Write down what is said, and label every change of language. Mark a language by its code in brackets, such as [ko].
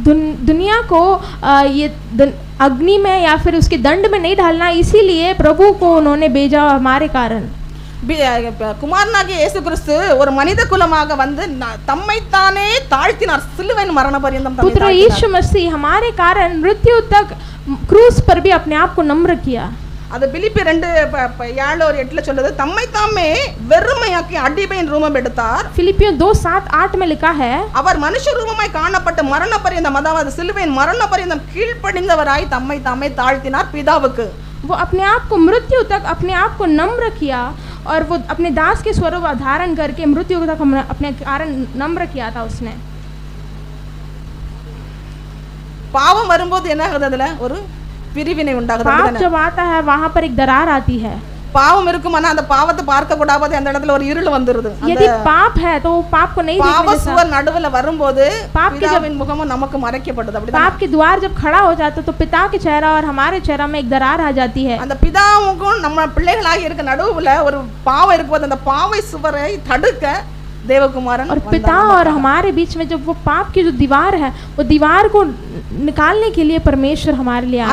[hi] दुनिया को ये अग्नि में या फिर उसके दंड में नहीं डालना, इसीलिए प्रभु को उन्होंने भेजा हमारे कारण. [ta] குமாரனாகிய இயேசு கிறிஸ்து ஒரு மனித குலமாக வந்து தம்மைத்தானே தாழ்த்தினார், சிலுவையின் மரண பரியந்தம். [hi] पुत्र यीशु मसीह हमारे कारण मृत्यु तक क्रूस पर भी अपने आप को नम्र किया. [ta] அது பிலிப்பி 2:7-8 சொல்லுது, தம்மை தாமே வெறுமையாக்கி அடிமையின் ரூபம் எடுத்தார். [hi] फिलिपियों 2:7-8 में लिखा है, [ta] அவர் மனுஷ ரூபமாய் காணப்பட்ட மரண பரியந்தம், அதாவது சிலுவையின் மரண பரியந்தம் கீழ்ப்படிந்தவராய் தம்மை தாமே தாழ்த்தினார் பிதாவுக்கு. [hi] वो अपने आप को मृत्यु तक अपने आप को नम्र किया, और वो अपने दास के स्वरूप धारण करके मृत्यु तक अपने कारण नम्र किया था उसने. [ta] பாவம் வரும்போது என்ன ஆகுது? அதுல ஒரு பிரிவினை உண்டாகுது. [hi] पाप जब आता है वहाँ पर एक दरार आती है. [ta] பாவம் இருக்குமானா அந்த பாவத்தை பார்க்க கூடாது, அந்த இடத்துல ஒரு இருள் வந்துருது. [hi] यदि पाप है तो वो पाप को नहीं देखने [ta] பாவ [hi] देता. [ta] சுவர் நடுவுல வரும்போது [hi] पाप के [ta] பிதாவின் முகமும் நமக்கு மறைக்கப்படுது. அப்படி [hi] पाप के द्वार जब खड़ा हो जाता तो पिता के चेहरा और हमारे चेहरा में एक दरार आ जाती है. [ta] அந்த பிதாவுக்கும் நம்ம பிள்ளைகளாக இருக்க நடுவுல ஒரு பாவம் இருக்கும்போது அந்த பாவை சுவரை தடுக்க தேவகுமாரன் [hi] और पिता और हमारे बीच में जब वो पाप की जो दीवार है, वो दीवार को निकालने के लिए परमेश्वर हमारे लिए आए